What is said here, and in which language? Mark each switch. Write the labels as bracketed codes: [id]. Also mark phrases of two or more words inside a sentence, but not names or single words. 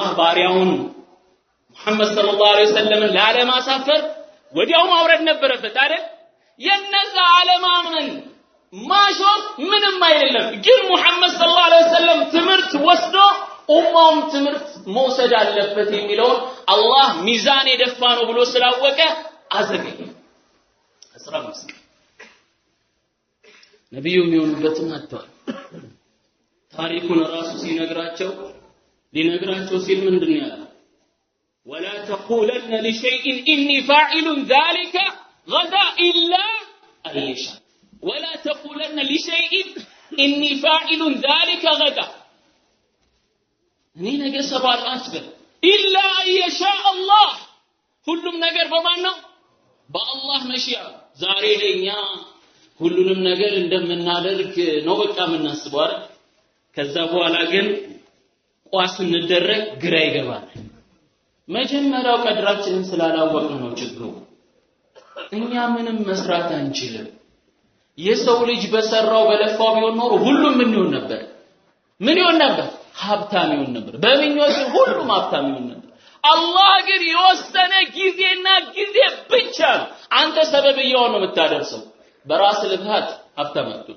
[am] ባሪያውን ሙሐመድ [ar] صلى الله عليه وسلم [am] ለማሳፈር ወዲያው ማውረድ ነበረበት አይደል የነዛ ዓለማምን ማሾፍ ምንም አይደለም ግን ሙሐመድ [ar] صلى الله عليه وسلم [am] ትምህርት ወስዶ ኡማውም ትምህርት መውሰድ አለበት የሚለው አላህ ሚዛን የደፋ ነው ብሎ ስላወቀ አዘገየ 15 ነብዩ የሚሆኑበትን አጥተዋል ታሪኩን ራሱ ሊነግራቸው ሲል ምንድነው ያለው [ar] ولا تقولن لشيء اني فاعل ذلك غدا الا ان يشاء ولا تقولن لشيء اني فاعل ذلك غدا [am] እኔ ነገር ሰባል አስበል [ar] الا ان يشاء الله [am] ሁሉም ነገር በማን ነው በአላህ መሽያ ዛሬ ለኛ ሁሉንም ነገር እንደምናደርግ ነው በቃ የምናስበው አይደል ከዛ በኋላ ግን ቋስ እንደረግ ግራ ይገባል መጀመሪያው ቀድራችንን ስላላወቅን ነው ችግሩ እኛ ምንም መስራት አንችልም የሰው ልጅ በሰራው በለፋው ቢሆን ኖሮ ሁሉም ምን ይሆን ነበር ሀብታም ይሆን ነበር በምኞት ሁሉም ሀብታም ይሆን ነበር አላህ ግን የወሰነ ጊዜ ብቻ አንተ ሰበብ ይሆን ነው የምታደርሰው በራስ ልፋት ሀብታም